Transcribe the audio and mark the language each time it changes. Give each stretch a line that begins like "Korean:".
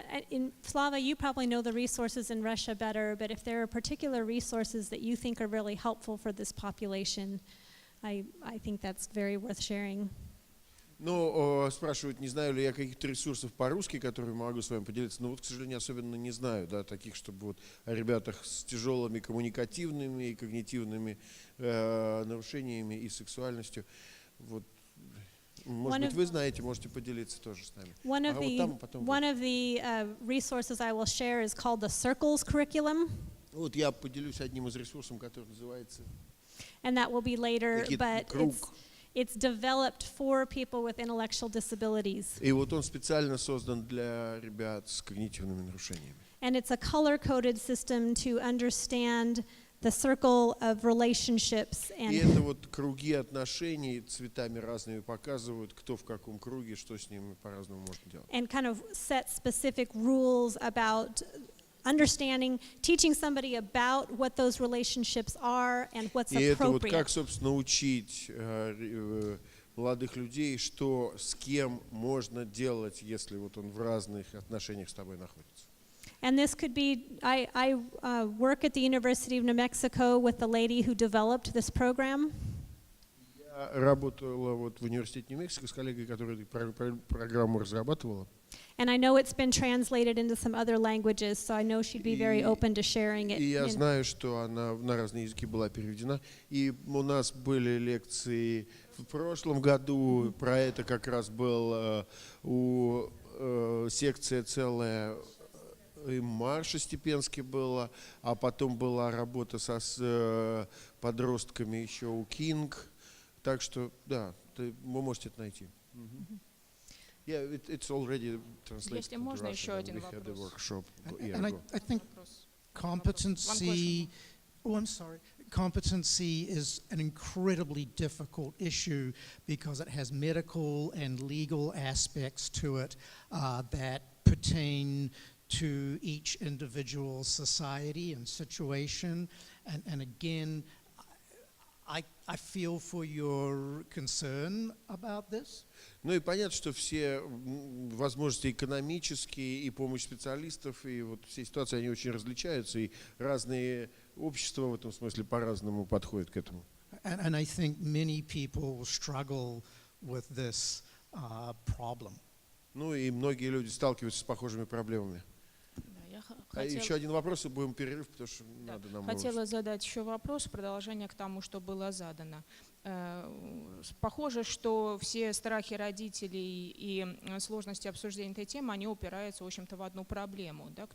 English: In Slava, you probably know the resources in Russia better, but if there are particular resources that you think are really helpful for this population, I think that's very worth sharing.
Russian: Ну, спрашивают, не знаю ли я каких-то ресурсов по-русски, которые могу с вами поделиться. Но вот, к сожалению, особенно не знаю, да, таких, чтобы вот о ребятах с тяжелыми коммуникативными и когнитивными нарушениями и сексуальностью. Вот, может быть, вы знаете, можете поделиться тоже с нами.
English: One of the resources I will share is called the Circles curriculum.
Russian: Вот я поделюсь одним из ресурсов, который называется.
English: And that will be later, but it's developed for people with intellectual disabilities.
Russian: И вот он специально создан для ребят с когнитивными нарушениями.
English: And it's a color-coded system to understand the circle of relationships.
Russian: И это вот круги отношений цветами разными показывают, кто в каком круге, что с ними по-разному можно делать.
English: And kind of set specific rules about understanding, teaching somebody about what those relationships are and what's appropriate.
Russian: И это вот как, собственно, учить молодых людей, что с кем можно делать, если вот он в разных отношениях с тобой находится.
English: And this could be, I work at the University of New Mexico with the lady who developed this program.
Russian: Я работала вот в университете Нью-Мексико с коллегой, которая программу разрабатывала.
English: And I know it's been translated into some other languages, so I know she'd be very open to sharing it.
Russian: И я знаю, что она на разные языки была переведена. И у нас были лекции в прошлом году, про это как раз был у секция целая, и Марша Степенски была, а потом была работа с подростками еще у Кинг. Так что, да, вы можете это найти.
English: Yeah, it's already translated.
Russian: Если можно, еще один вопрос.
English: And I think competency, competency is an incredibly difficult issue because it has medical and legal aspects to it that pertain to each individual society and situation. And again, I feel for your concern about this.
Russian: Ну и понятно, что все возможности экономические и помощь специалистов, и вот все ситуации, они очень различаются, и разные общества в этом смысле по-разному подходят к этому.
English: And I think many people struggle with this problem.
Russian: Ну и многие люди сталкиваются с похожими проблемами. Еще один вопрос, и будем перерыв, потому что надо нам... Хотела задать еще вопрос, продолжение к тому, что было задано. Похоже, что все страхи родителей и сложности обсуждения этой темы, они упираются, в общем-то, в одну проблему. Да?